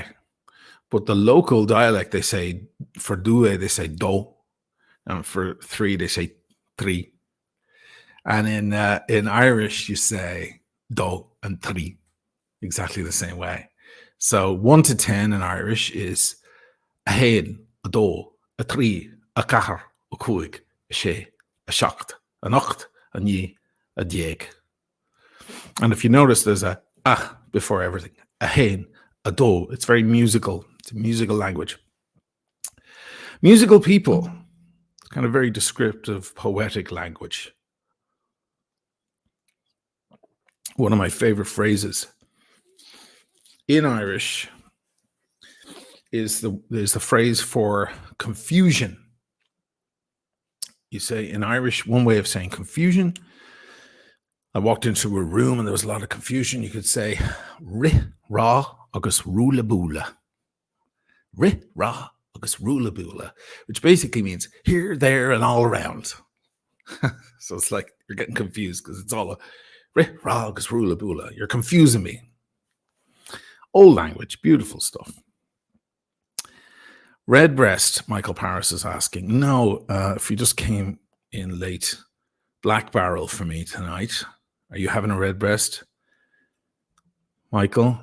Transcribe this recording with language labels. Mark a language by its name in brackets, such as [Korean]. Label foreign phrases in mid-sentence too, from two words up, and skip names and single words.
[English] But the local dialect, they say, for due, they say do, and for three, they say tri. And in Irish, you say do and tri, exactly the same way. So 1 to 10 in Irish is [Irish] a hen, a do, a tri, a cahar, a cuig, a she, a shacht, a nocht, a ni, a dieg. [English] And if you notice, there's a before everything. [Irish] A hen, a do. [English] It's very musical. It's a musical language. Musical people. It's kind of very descriptive, poetic language. One of my favorite phrases in Irish is the phrase for confusion. You say in Irish, one way of saying confusion. I walked into a room and there was a lot of confusion. You could say [Irish] ri ra agus rula bula. Ri ra agus rula bula, [English] which basically means here, there, and all around. So it's like you're getting confused because it's all a [Irish] ri ra agus rula bula. [English] You're confusing me. Old language, beautiful stuff. Redbreast, Michael Paris is asking. No, if you just came in late, Black Barrel for me tonight. Are you having a redbreast, Michael?